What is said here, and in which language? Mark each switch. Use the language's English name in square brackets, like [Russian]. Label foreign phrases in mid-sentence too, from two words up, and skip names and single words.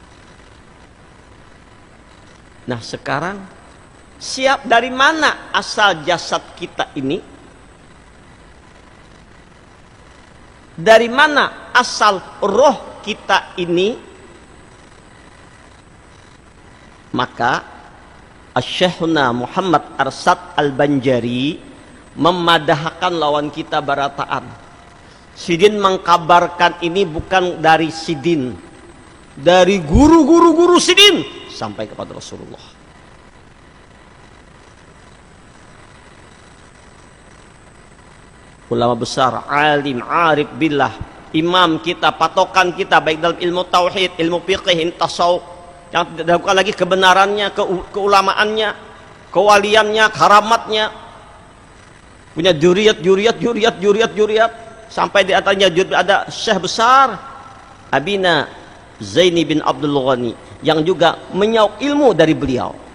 [Indonesian] Nah sekarang siap dari mana asal jasad kita ini? Dari mana asal roh kita ini? [Banjar] Maka Asy-Syekhuna Muhammad Arsad Al-Banjari memadahkan lawan kita barataan. Sidin mengkabarkan ini bukan dari Sidin, dari guru-guru Sidin sampai kepada Rasulullah. [Indonesian] Ulama besar, alim, [Arabic] عارف بالله, [Indonesian] imam kita, patokan kita baik dalam ilmu tauhid, ilmu fiqh, tasawuf, yang tidak diragukan lagi kebenarannya, keulamaannya, kewaliannya, karamatnya, punya juriat, sampai di atasnya ada syekh besar Abina Zaini bin Abdul Ghani yang juga menyaup ilmu dari beliau.